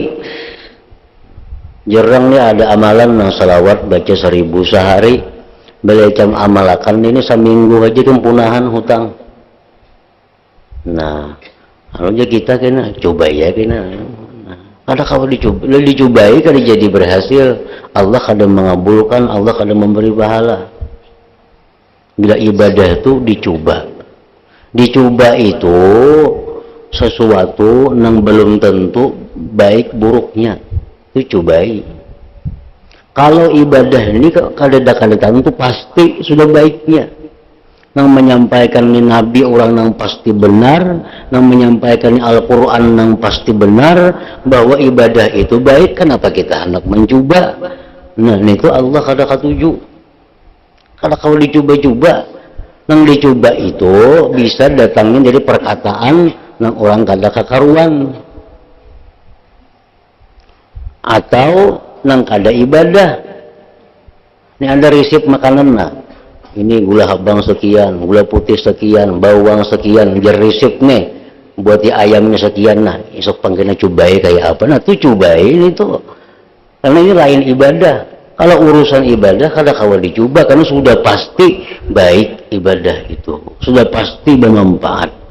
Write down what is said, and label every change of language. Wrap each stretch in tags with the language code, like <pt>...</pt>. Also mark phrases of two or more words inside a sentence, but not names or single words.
<bjn>Jarang nih ada amalan nang salawat baca 1000 sehari, belecam amalakan ini seminggu aja kempunahan hutang. Nah, harusnya kita kena coba ya kena. Nah, kada kalau dicobai kada jadi berhasil, Allah kada mengabulkan, Allah kada memberi pahala. Bila ibadah itu dicoba itu sesuatu yang belum tentu baik buruknya, itu cobai. Kalau ibadah ini kada tentu pasti sudah baiknya. Yang menyampaikan ni Nabi orang yang pasti benar, yang menyampaikan ni Al-Quran yang pasti benar, bahwa ibadah itu baik, kenapa kita hendak mencoba? Nah, itu Allah kada katuju. Kada kalau dicoba-coba, yang dicoba itu bisa datangnya dari perkataan yang orang kada kakaruan, atau yang kada ibadah. Ini ada resep makanan nah. Ini gula habang sekian, gula putih sekian, bawang sekian, jar resep nih, buat di ayamnya sekian. Nah, esok panggilnya cobai kayak apa? Nah, tuh cobai ini tuh, karena ini lain ibadah. Kalau urusan ibadah kada kawa dicoba, karena sudah pasti baik ibadah itu, sudah pasti bermanfaat.</bjn>